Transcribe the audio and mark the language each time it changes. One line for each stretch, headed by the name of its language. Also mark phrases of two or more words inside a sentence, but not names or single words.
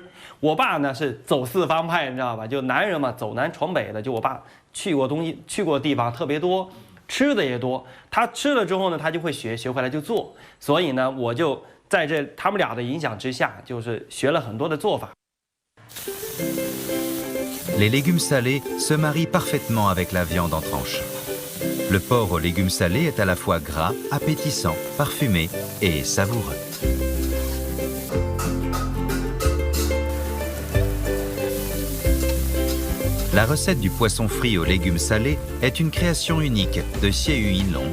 Chinese: 我爸呢是走四方派，你知道吧？就男人嘛，走南闯北的。就我爸去过的地方特别多，吃的也多。他吃了之后呢，他就会学回来就做。所以呢，我就在他们俩的影响之下，就是学了很多的做法。
French: Les légumes salés se marient parfaitement avec la viande en tranches. Le porc aux légumes salés est à la fois gras, appétissant, parfumé et savoureux. La recette du poisson frit aux légumes salés est une création unique de Xie Yinglong.